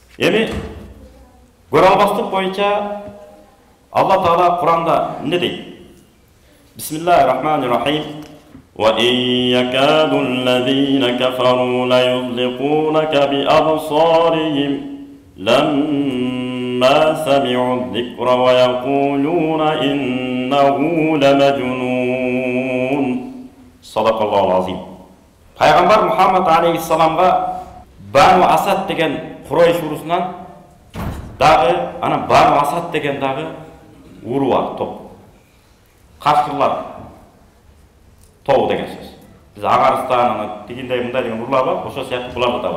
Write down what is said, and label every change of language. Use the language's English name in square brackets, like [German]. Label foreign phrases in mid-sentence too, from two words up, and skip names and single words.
[Kyrgyz] Эми көре албастык боюнча Алла Таала Куранда эмне дейт? [Arabic] بسم الله الرحمن الرحيم. وَإِنْ يَكَادُ الَّذِينَ كَفَرُوا لَيُزْلِقُونَكَ بِأَبْصَارِهِمْ لَمَّا سَمِعُوا الذِّكْرَ وَيَقُولُونَ إِنَّهُ لَمَجْنُونٌ. صدق الله العظيم. [Kyrgyz] Пайгамбар Мухаммад алейхиссаламга Бану Асад деген Курайш урусунан дагы анан Бану Асад деген дагы уру бар, топ. Кашкырлар тобу деген сөз. Биз Агарстан, дегендей мындай деген уруулар бар, ошо сыяктуу булар да бар.